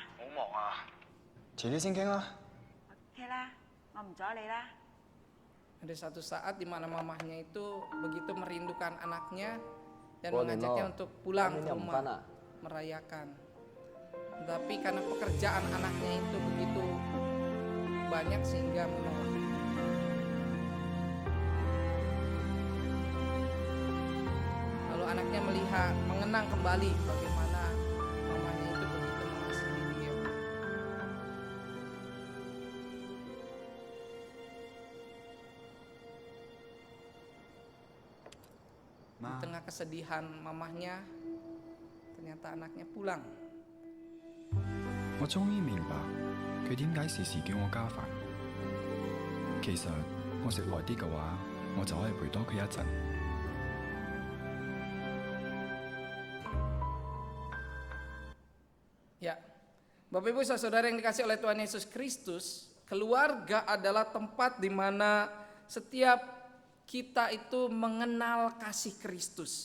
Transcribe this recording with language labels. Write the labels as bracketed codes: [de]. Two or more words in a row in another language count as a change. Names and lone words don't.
[yue] 好忙啊，遲啲先傾啦。 OK 啦，我唔阻你啦。 [id] Ada satu saat di mana mamahnya itu begitu merindukan anaknya dan Boleh, mengajaknya no. untuk pulang Kami ke yang rumah mana? merayakan. Tetapi karena pekerjaan anaknya itu begitu banyak sehingga menolak. Lalu anaknya melihat, mengenang kembali bagaimana mamanya itu begitu mengasihi dia. Di [yue] 媽， [id] tengah kesedihan mamahnya, ternyata anaknya pulang. [yue] 我終於明白佢點解時時叫我加飯。其實我食耐啲嘅話，我就可以陪多佢一陣。 [id] Ya, Bapak Ibu saudara yang dikasih oleh Tuhan Yesus Kristus, keluarga adalah tempat di mana setiap kita itu mengenal kasih Kristus.